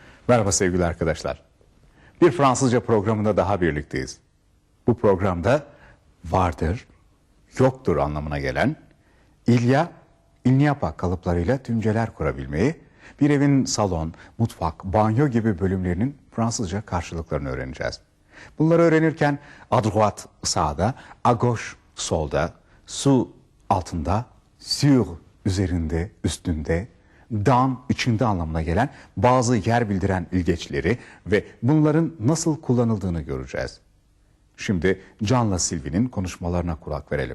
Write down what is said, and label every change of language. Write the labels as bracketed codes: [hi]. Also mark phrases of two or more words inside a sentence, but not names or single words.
[tr] Merhaba sevgili arkadaşlar. Bir Fransızca programında daha birlikteyiz. Bu programda vardır, yoktur anlamına gelen [fr] il y a, il n'y a pas [tr] kalıplarıyla tümceler kurabilmeyi, bir evin salon, mutfak, banyo gibi bölümlerinin Fransızca karşılıklarını öğreneceğiz. Bunları öğrenirken [fr] à droite [tr] sağda, [fr] à gauche [tr] solda, sous altında, sur üzerinde, üstünde, dans içinde anlamına gelen bazı yer bildiren ilgeçleri ve bunların nasıl kullanıldığını göreceğiz. Şimdi Can'la Sylvie'nin konuşmalarına kulak verelim.